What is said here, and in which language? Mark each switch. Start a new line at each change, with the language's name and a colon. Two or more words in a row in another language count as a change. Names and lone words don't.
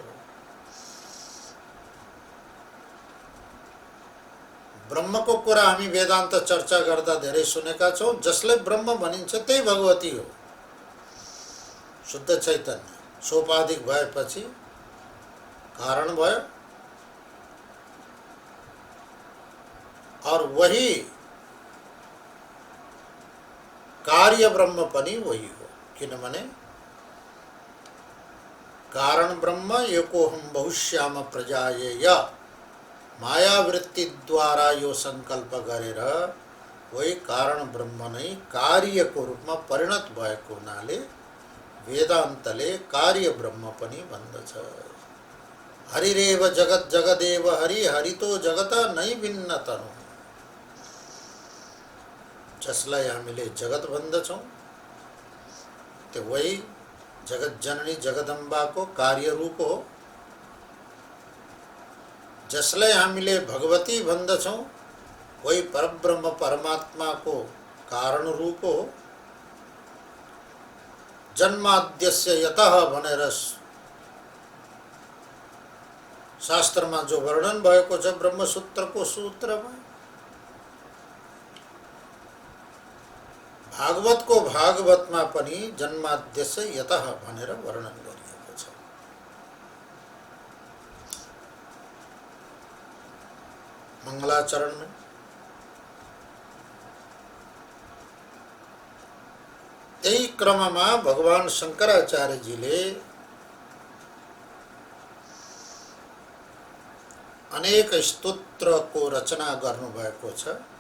Nepali: ब्रह्म को कुरा हामी वेदान्त चर्चा गर्दा धेरै सुनेका छौं। जसले ब्रह्म भनिन्छ त्यही भगवती हो, शुद्ध चैतन्य। सोपाधिक भएपछि कारण भयो
Hindi: और वही
Nepali: कार्य ब्रह्म पनि वही हो। किनभने कारण ब्रह्म
Sanskrit: एकोहम बहुश्याम प्रजायेय
Nepali: मायावृत्ति द्वारा यो संकल्प गरेर वही कारण ब्रह्म नै कार्यको रूपमा परिणत भएको हुनाले वेदान्तले कार्य ब्रह्म पनि भन्दछ।
Sanskrit: हरिरेव जगत जगदेव हरि हरितो जगत नै भिन्न तनु।
Nepali: जसलाई हामीले जगत भन्दछौँ त्यो वही जगत जननी जगदम्बाको कार्य रूप हो। जसलाई हामीले भगवती भन्दछौँ वही परब्रह्म परमात्माको कारण रूप हो।
Sanskrit: जन्माद्यस्य यतः
Nepali: भनेर शास्त्रमा जो वर्णन भएको छ ब्रह्मसूत्रको सूत्रमा, भागवतको भागवतमा पनि
Sanskrit: जन्माद्यस्य यतः
Nepali: भनेर वर्णन गरिएको छ। मंगलाचरण में त्यही क्रममा भगवान शंकराचार्यजीले अनेक स्तोत्रको रचना गर्नुभएको छ।